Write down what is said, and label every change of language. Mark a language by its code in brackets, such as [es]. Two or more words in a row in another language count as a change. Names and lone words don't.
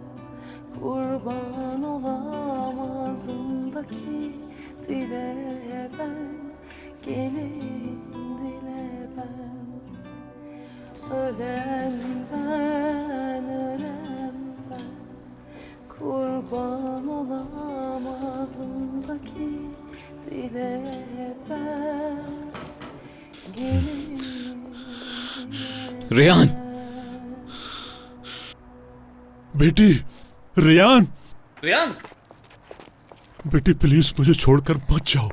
[tr] Kurban olam ağzımdaki dile ben, gelin dile ben. Ölem ben, ölem ben. Kurban olam ağzımdaki dile ben, gelin. [hi] रेयान, बेटी रेयान, रेयान, बेटी प्लीज मुझे छोड़कर मत जाओ।